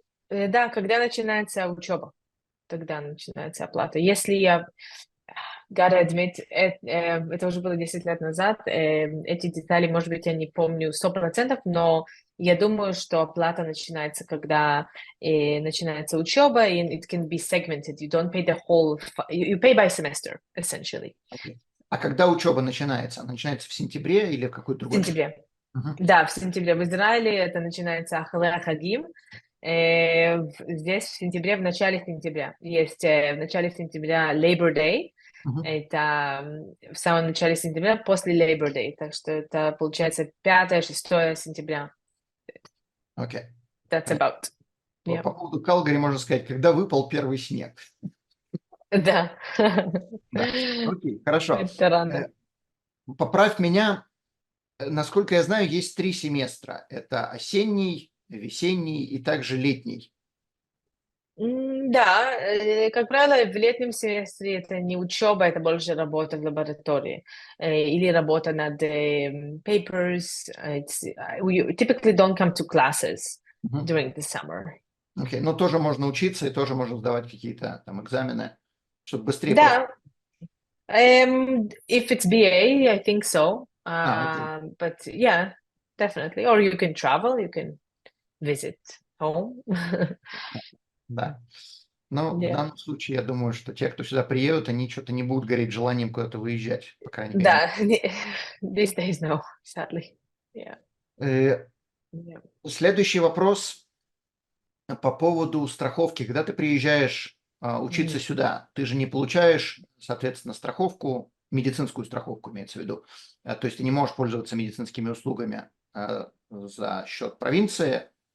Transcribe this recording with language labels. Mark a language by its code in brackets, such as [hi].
[ru] Да, когда начинается учеба, тогда начинается оплата. Если я, [en] gotta admit, [ru] это уже было 10 лет назад, эти детали, может быть, я не помню 100%, но я думаю, что оплата начинается, когда начинается учеба, [en] and it can be segmented. You don't pay the whole, you pay by semester, essentially. Okay. [ru] А когда учеба начинается? Она начинается в сентябре или в какой-то другой? В сентябре. Да, в сентябре. В Израиле это начинается Ахале Хагим. Здесь в сентябре, в начале сентября. Есть в начале сентября Labor Day. Это в самом начале сентября после Labor Day. Так что это получается 5-6 сентября. Окей. [en] That's about. [ru] По поводу Калгари можно сказать, когда выпал первый снег. Да. Окей, хорошо. Это рано. Поправь меня. Насколько я знаю, есть 3 семестра. Это осенний, весенний и также летний. Да, как правило, в летнем семестре это не учеба, это больше работа в лаборатории или работа над [en] papers. We typically don't come to classes during the summer. [ru] Окей, но тоже можно учиться и тоже можно сдавать какие-то там экзамены, чтобы быстрее. [en] Да. If it's BA, I think so. Okay. But yeah, definitely. Or you can travel, you can visit home. [ru] Да. Но в [en] Yeah. [ru] данном случае я думаю, что те, кто сюда приедут, они что-то не будут гореть желанием куда-то выезжать, по крайней мере. [en] Да, these days, no, sadly. Yeah. Э, Yeah. [ru] Следующий вопрос по поводу страховки. Когда ты приезжаешь учиться сюда, ты же не получаешь, соответственно, страховку, медицинскую страховку имеется в виду. То есть ты не можешь пользоваться медицинскими услугами за счет провинции.